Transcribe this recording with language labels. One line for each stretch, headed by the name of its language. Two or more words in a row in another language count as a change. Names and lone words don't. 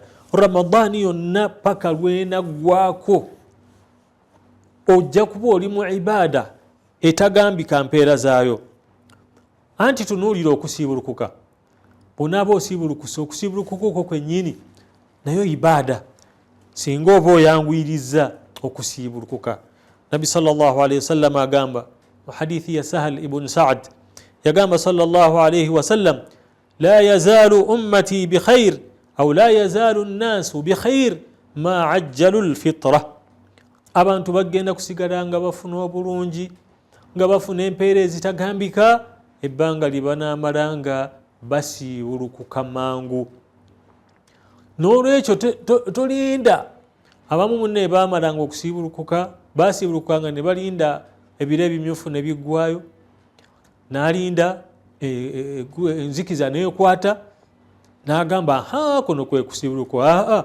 Ganda: Ramadani yonna paka lwenaggwaako ojja kuba oli mu ibaada etagambika mpeera zaayo. Anti tunuulira okusiibulukuka, bonaaba osiibulukuse, okusiibulukuka okwo kwennyini nayo ibaada, singa oba oyanguyiriza okusiibulukuka.
Arabic: النبي صلى الله عليه وسلم
Ganda: agamba mu hadithi ya
Arabic: Sahal ibn Sa'd, yagamba صلى الله عليه وسلم لا يزال أمتي بخير أو لا يزال الناس بخير ما عجلوا الفطر.
Ganda: Abantu bagenda kusigala nga bafuna obulungi, nga bafuna empeera ezitagambika, ebbanga libanamala nga basiibulukuka mangu. N'olwekyo tolinda. Abamu munne baamalanga okusiibulukuka, basiibulukanga ne balinda ebiro ebimyufu ne biggwayo, n'alinda enzikiza neekwata, n'agamba kuno kwe kusiibuluka.